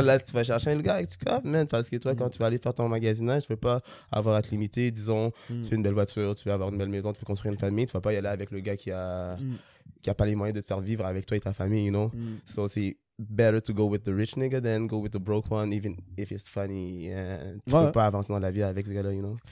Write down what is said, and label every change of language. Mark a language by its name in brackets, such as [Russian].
[French] Là, tu vas chercher un gars avec du cop, man, parce que toi, quand tu vas aller faire ton magasinage, tu veux pas avoir à te limiter, disons, tu veux une belle voiture, tu veux avoir une belle maison, tu veux construire une famille, tu vas pas y aller avec le gars qui a pas les moyens de te faire vivre avec toi et ta famille, [English] you know? So, [French] c'est [English] better to go with the rich nigga than go with the broke one, even if it's funny. [French] Tu peux pas avancer dans la vie avec ce gars-là, [English] you know?